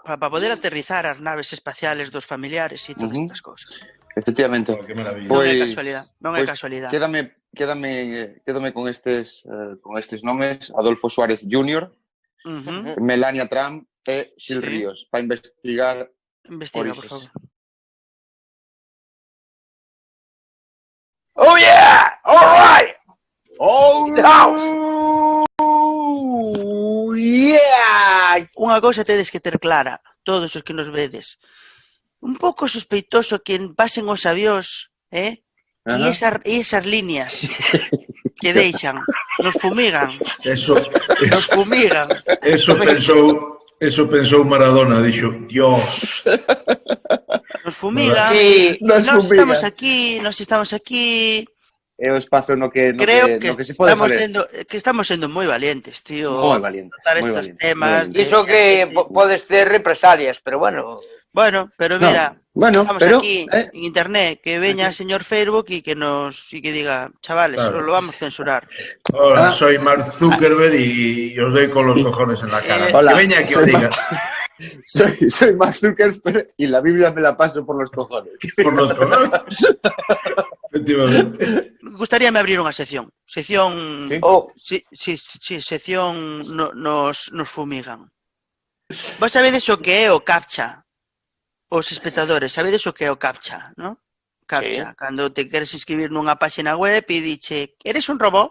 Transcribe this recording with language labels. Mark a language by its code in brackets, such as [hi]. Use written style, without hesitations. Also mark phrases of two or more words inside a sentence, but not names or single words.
[gl] Para poder aterrizar as naves espaciales dos familiares e todas estas cousas. Efectivamente. Que maravilla. Non é casualidade. Quédame con estes nomes. Adolfo Suárez Jr., Melania Trump e Gil Ríos, para investigar Investiga, por favor. [en] Oh yeah! All right! Yeah! [gl] Unha cousa tedes que ter clara, todos os que nos vedes. Un pouco sospeitoso que pasen os avións, E esas líneas que deixan, [es] nos fumigan. Nos fumigan. [gl] Eso pensou Maradona, dixo, Dios. [es] Nos fumigan. Nos estamos aquí. [gl] É o espazo no que se pode fazer. Que estamos sendo moi valientes, tío. Moi valientes. [es] Estos temas. [gl] Iso que podes ter represalias, pero bueno. [es] Bueno, pero mira, estamos aquí en internet, que veña señor Facebook y que diga, chavales, os lo vamos a censurar. Hola, soy Mark Zuckerberg y os doy con los cojones en la cara. Hola, que veña que os diga. Soy Mark Zuckerberg y la Biblia me la paso por los cojones. Por los cojones. Efectivamente. [gl] Gustaríame abrir unha sección. Sección... Sección [es] nos fumigan. [gl] Vos sabedes o que é o CAPTCHA? Os espectadores, sabedes o que é o CAPTCHA, non? CAPTCHA, cando te queres inscribir nunha página web e [es] dice, eres un robot?